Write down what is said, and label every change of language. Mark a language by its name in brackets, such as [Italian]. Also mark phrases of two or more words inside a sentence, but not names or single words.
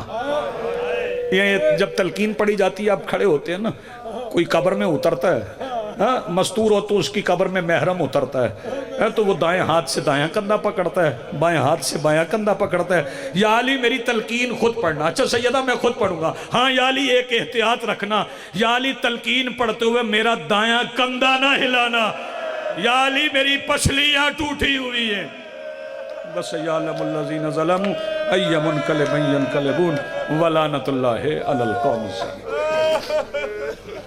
[Urdu] یہ جب تلقین پڑھی جاتی ہے، آپ کھڑے ہوتے ہیں نا، کوئی قبر میں اترتا ہے، مستور ہو تو اس کی قبر میں محرم اترتا ہے، تو وہ دائیں ہاتھ سے دایاں کندھا پکڑتا ہے، بائیں ہاتھ سے بایاں کندھا پکڑتا ہے. یا علی میری تلقین خود پڑھنا. اچھا سیدہ میں خود پڑھوں گا. ہاں یا علی ایک احتیاط رکھنا، یا علی تلقین پڑھتے ہوئے میرا دایاں کندھا نہ ہلانا. یا علی میری پسلیاں ٹوٹی ہوئی ہیں. [Arabic] بس یعلم الذین ظلموا ای منقلب ینقلبون ولعنۃ اللہ علی القوم الظالمین.